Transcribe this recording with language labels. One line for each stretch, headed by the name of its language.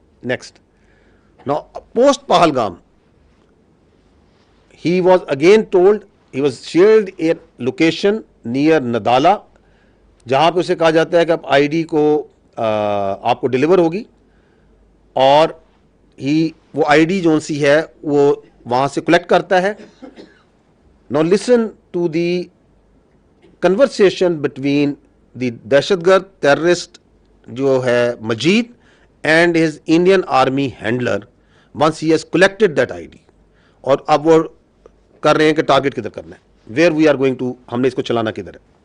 English: Next, now post Pahalgam he was again told, he was shared a location near Nadala
Hindi: जहां पे उसे कहा जाता है कि आप आईडी को आपको डिलीवर होगी और वो आईडी जो सी है वो वहां से कलेक्ट करता है.
English: Now listen to the conversation between the दहशतगर्द terrorist जो है Majeed and his Indian army handler once he has collected that ID.
Hindi: और अब वो कर रहे हैं कि टारगेट किधर करना है,
English: where we are going to,
Hindi: हमने इसको चलाना किधर है.